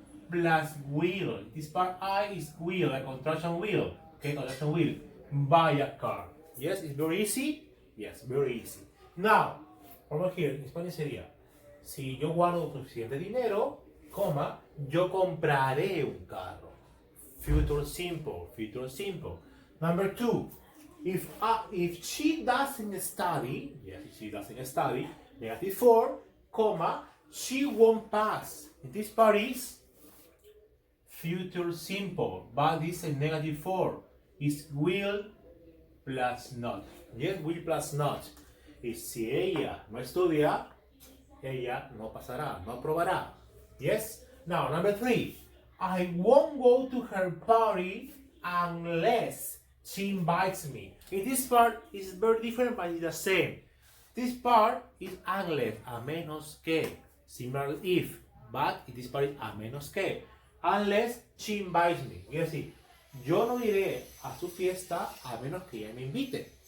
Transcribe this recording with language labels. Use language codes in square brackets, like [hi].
[en] plus will. This part I is will, like contraction will. Okay, contraction will. Buy a car. Yes, it's very easy. Yes, very easy. Now, over here, [es] en español sería, si yo guardo suficiente dinero, coma, yo compraré un carro. [en] Future simple, future simple. Number 2, if she doesn't study, yes, if she doesn't study, negative 4, comma, she won't pass. This part is future simple, but this is negative 4. Is will plus not. Yes, will plus not. [es] Y si ella no estudia, ella no pasará, no aprobará. [en] Yes? Now, number 3. I won't go to her party unless she invites me. In this part is very different, but it's the same. This part is unless, [es] a menos que. [en] Similar if, but in this part is [es] a menos que. [en] Unless she invites me. [es] Es decir, yo no iré a su fiesta a menos que ella me invite.